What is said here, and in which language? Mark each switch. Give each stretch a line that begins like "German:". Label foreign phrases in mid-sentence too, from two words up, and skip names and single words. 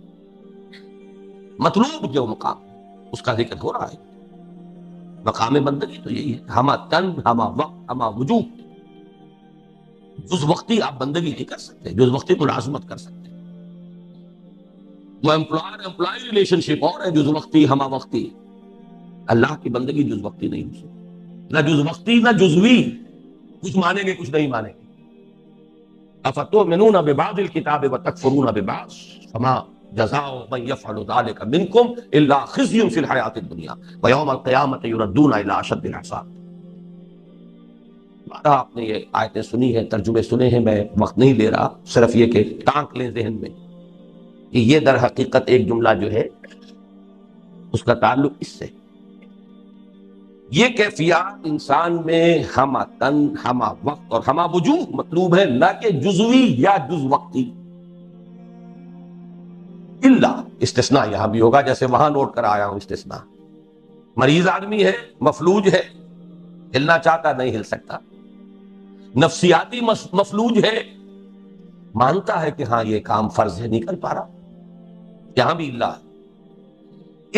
Urdu: مطلوب جو مقام اس کا ذکر ہو رہا ہے، مقام بندگی تو یہی ہے، ہمہ تن، ہمہ وقت، ہمہ وجوہ۔ جز وقتی آپ بندگی نہیں کر سکتے، جز وقتی ملازمت کر سکتے، وہ
English: employee relationship
Urdu: اور ہے، جز وقتی ہمہ وقتی۔ اللہ کی بندگی جز وقتی نہیں ہو سکتی، نہ جز وقتی نہ جزوی، کچھ مانیں گے کچھ نہیں مانیں گے۔
Arabic: افتؤمنون ببعض الکتاب وتکفرون ببعض فما جزاء من يفعل ذلك منكم الا خزي في الحیاۃ الدنیا ویوم القیامۃ یردون الی اشد العذاب۔
Urdu: آپ نے یہ آیتیں سنی ہیں، ترجمے سنے ہیں، میں وقت نہیں لے رہا، صرف یہ کہ ٹانک لیں ذہن میں کہ یہ در حقیقت ایک جملہ جو ہے اس کا تعلق اس سے، یہ کیفیات انسان میں ہمہ تن، ہمہ وقت اور ہمہ وجوہ مطلوب ہے، نہ کہ جزوی یا جز وقتی۔ الا، استثناء یہاں بھی ہوگا، جیسے وہاں نوٹ کر آیا ہوں استثناء۔ مریض آدمی ہے، مفلوج ہے، ہلنا چاہتا نہیں ہل سکتا، نفسیاتی مفلوج ہے، مانتا ہے کہ ہاں یہ کام فرض ہے، نہیں کر پا رہا، یہاں بھی الا ہے۔